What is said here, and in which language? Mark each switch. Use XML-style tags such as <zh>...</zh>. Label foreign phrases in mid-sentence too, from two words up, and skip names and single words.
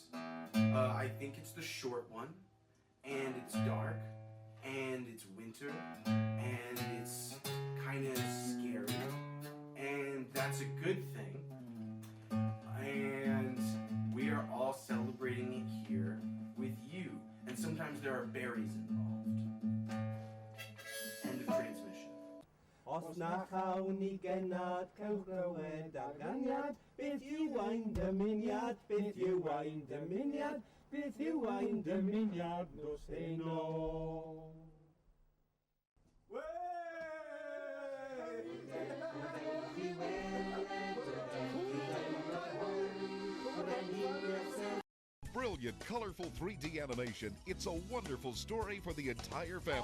<en>I think it's the short one, and it's dark, and it's winter, and it's kind of scary, and that's a good thing. And we are all celebrating it here with you, and sometimes there are berries involved. End of transmission.</en> <cy>Os na chawn I genad cewch glywed a ganiad, beth yw ein dymuniad, beth yw ein dymuniad, beth yw ein dymuniad nos heno.</cy> <en>Brilliant, colorful 3D animation. It's a wonderful story for the entire family.</en>